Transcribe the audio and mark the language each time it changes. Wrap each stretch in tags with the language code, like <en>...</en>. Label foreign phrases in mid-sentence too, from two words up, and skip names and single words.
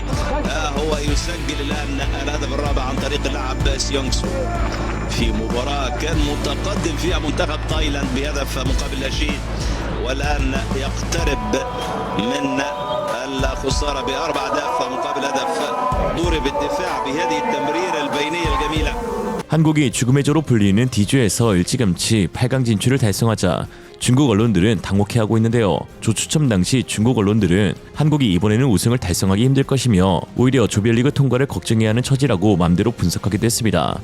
<ar>هو يسجل الان الهدف الرابع عن طريق اللاعب سيونغ سو في مباراه كان متقدم فيها منتخب تايلاند بهدف مقابل لا شيء، والان يقترب من الخساره ب4 أهداف مقابل هدف. ضرب الدفاع بهذه التمريره البينيه الجميله.</ar> <ko>한국이 죽음의 조로 불리는 D조에서 일찌감치 8강 진출을 달성하자 중국 언론들은 당혹해하고 있는데요. 조 추첨 당시 중국 언론들은 한국이 이번에는 우승을 달성하기 힘들 것이며 오히려 조별리그 통과를 걱정해야 하는 처지라고 맘대로 분석하기도 했습니다.</ko>